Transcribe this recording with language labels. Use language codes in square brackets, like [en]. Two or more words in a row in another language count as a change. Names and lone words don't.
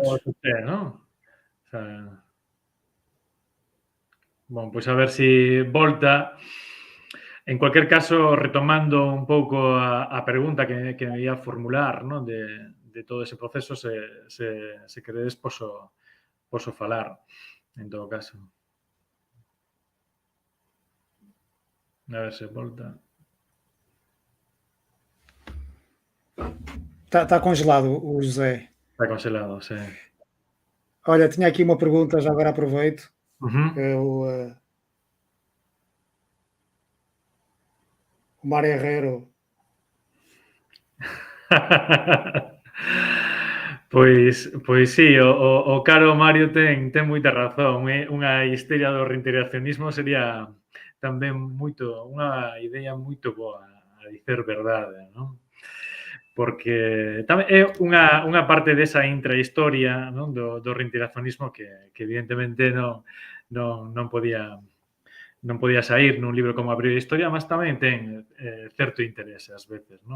[gl] Non? Bom, pois a ver se volta. En cualquier caso, retomando un pouco a pregunta que me ia formular, non? De todo ese proceso, se queredes, poso falar, en todo caso. A ver se volta. Está congelado o José. Está congelado, sí. [pt] Olha, tinha aqui uma pergunta, já agora aproveito. Uh-huh. O Mário Herrero. [gl] Pois sí, o caro Mario ten moita razón. Unha histeria do reintegracionismo sería tamén unha idea moito boa, a dicer verdade, non? Porque tamén é unha parte desa intrahistoria, non, do reintegracionismo que evidentemente non podía saír nun libro como Abrir a Historia, mas tamén ten certo interese ás veces, non?